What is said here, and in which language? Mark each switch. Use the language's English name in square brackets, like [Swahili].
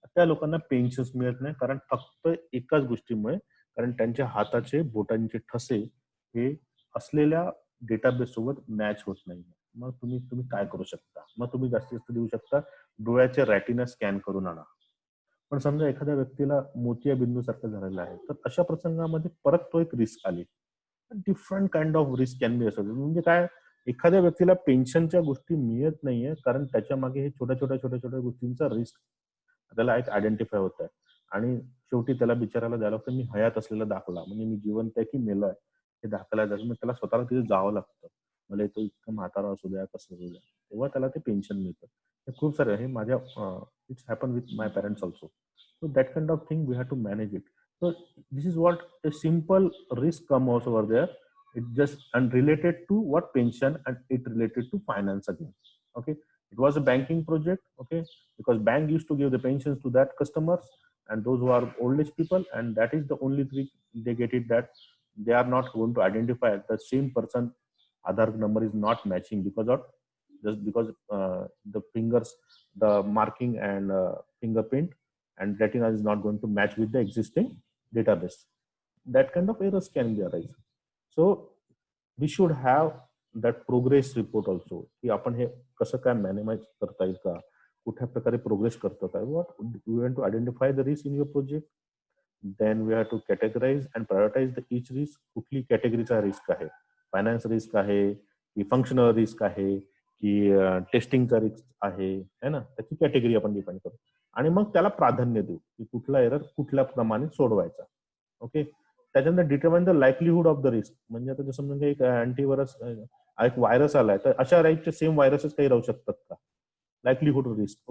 [Marathi] त्या लोकांना पेन्शन्स मिळत नाही कारण फक्त एकाच गोष्टीमुळे, कारण त्यांच्या हाताचे बोटांचे ठसे हे असलेल्या डेटाबेस सोबत मॅच होत नाही. मग तुम्ही काय करू शकता, मग तुम्ही जास्तीत जास्त देऊ शकता डोळ्याचे रॅटिना स्कॅन करून आणा. पण समजा एखाद्या व्यक्तीला मोतिया बिंदू सारखं झालेलं आहे, तर अशा प्रसंगामध्ये परत तो एक रिस्क आली. [English] Different kind of risk can be associated. [Marathi] म्हणजे काय, एखाद्या व्यक्तीला पेन्शनच्या गोष्टी मिळत नाहीये कारण त्याच्या मागे हे छोट्या छोट्या गोष्टींचा रिस्क त्याला एक आयडेंटिफाय होत आहे आणि शेवटी त्याला बिचारायला द्यायला लागतं मी हयात असलेला दाखला, म्हणजे मी जिवंत आहे की मेलोय हे दाखवायला जायचं. मग त्याला स्वतःला तिथे जावं लागतं, मला तो इतकं म्हातारा असू द्या कसं असू द्या, तेव्हा त्याला ते पेन्शन मिळतं. खूप सारे आहे माझ्या [English] It's happen with my parents also. So that kind of thing we have to manage it. So this is what a simple risk come also over there. It just unrelated to what pension, and it related to finance again. Okay, it was a banking project. Okay, because bank used to give the pensions to that customers and those who are old age people, and that is the only trick they get it, that they are not going to identify the same person. Aadhaar number is not matching because of just because the fingers, the marking and fingerprint and retina is not going to match with the existing database. That kind of errors can be arise. So we should have that progress report also, [Marathi] की आपण हे कसं काय manage करता येईल का, कुठल्या प्रकारे प्रोग्रेस करतो काय, [English] what we want to identify the risk in your project. Then we have to categorize and prioritize the each risk. [Marathi] कुठली कॅटेगरीचा रिस्क आहे, फायनान्स रिस्क आहे की फंक्शनल रिस्क आहे की टेस्टिंगचा रिस्क आहे, है ना, त्याची कॅटेगरी आपण डिफाईन करू आणि मग त्याला प्राधान्य देऊ की कुठला एरर कुठल्या प्रमाणे सोडवायचा. ओके, त्याच्यानंतर [English] Determine the likelihood of the risk. [Marathi] म्हणजे आता जसं म्हणजे एक अँटीव्हायरस, एक व्हायरस आलाय तर अशा टाईपचे सेम व्हायरसेस काही राहू शकतात का, लाईकलीहुड रिस्क.